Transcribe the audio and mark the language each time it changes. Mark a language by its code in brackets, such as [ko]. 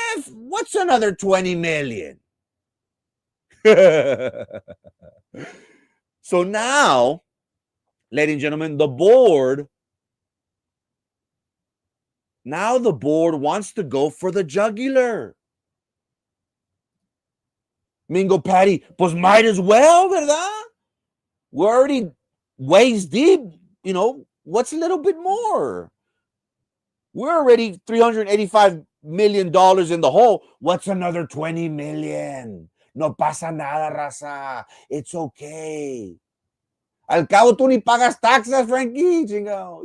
[en] What's another 20 million? So now, ladies and gentlemen, the board wants to go for the jugular. Mingo Patty, pues might as well, ¿verdad? We're already waist deep. What's a little bit more? We're already $385 million in the hole. What's another 20 million? [es] No pasa nada, raza. [en] It's okay. [es] Al cabo, tú ni pagas taxes, Frankie. Chingo.